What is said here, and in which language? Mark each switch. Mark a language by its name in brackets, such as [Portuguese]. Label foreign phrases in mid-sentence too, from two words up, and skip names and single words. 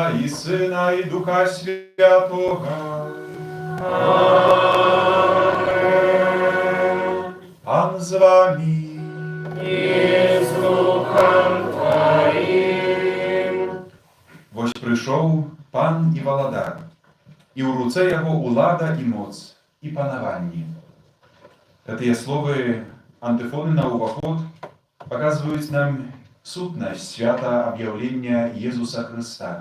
[Ukrainian] Сина, і Духа Святого. [Latin] Amen. [Ukrainian] Пан з вами. І з Духом Твоїм. [Belarusian] Вось прыйшоў пан і валадар, і ў руцэ яго улада і моц, і панаванне. Гэтыя словы антыфоны на ўваход паказваюць нам сутнасць свята аб'яўлення Езуса Хрыста.